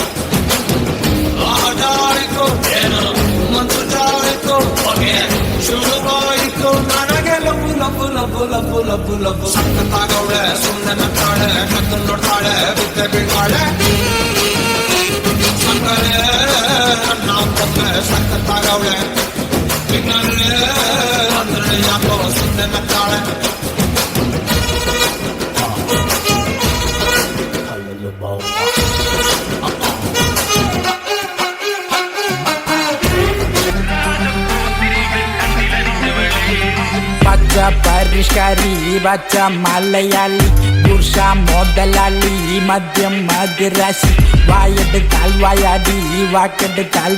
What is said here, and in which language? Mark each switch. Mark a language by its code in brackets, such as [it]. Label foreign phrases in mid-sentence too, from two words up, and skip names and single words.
[kn] ಆಟಾಡಿತು ಏನು ಮನಸ್ಸು ಜಾರಿತು ಹೊಗೆ ಶುರುವಾಯಿತು ನನಗೆ ಲಬ್ಬು ಲಬ್ಬು ಲಬ್ಬು ಲಬ್ಬು ಲಬ್ಬು ಲಬ್ಬು ಸಖತ್ತಾಗವಳೆ ಸುಮ್ಮನೆ ನಗ್ತಾಳೆ ಕದ್ದು ನೋಡ್ತಾಳೆ ಬಿದ್ದೆ ಬೀಳ್ತಾಳೆ ಸಕ್ಕರೆ ನನ್ನ ಕೊಂಬೆ ಸಖತ್ತಾಗವಳೆ ತಿನ್ನಲೇ ಅಂದ್ರೆ ಯಾಕೋ ಸುಮ್ಮನೆ ನಗ್ತಾಳೆ [ml] പച്ച പരിഷ്കാരി പച്ച മലയാളി പുരുഷ മുതലാളി മദ്യം മധുരാശി വായെടുത്താൽ വായാടി വാക്കെടുത്താൽ